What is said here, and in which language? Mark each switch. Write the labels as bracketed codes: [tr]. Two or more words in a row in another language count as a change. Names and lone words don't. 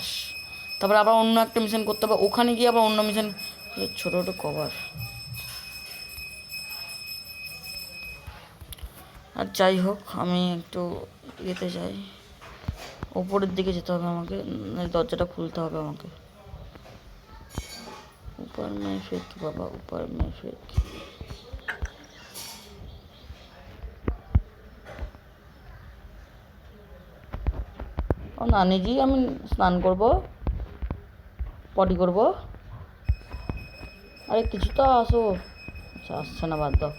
[bn] তারপরে আবার অন্য একটা মিশন করতে হবে, ওখানে গিয়ে আবার অন্য মিশন, ছোটো কভার। আর যাই হোক, আমি একটু ইয়েতে যাই, ওপরের দিকে যেতে হবে আমাকে, দরজাটা খুলতে হবে আমাকে। [hi] ऊपर में फेंक बाबा, ऊपर में फेंक। [bn] ও নানিজি, আমি স্নান করব, পটি করব। আরে কিছু তো আসো। আচ্ছা আসছে না, বাদ দাও।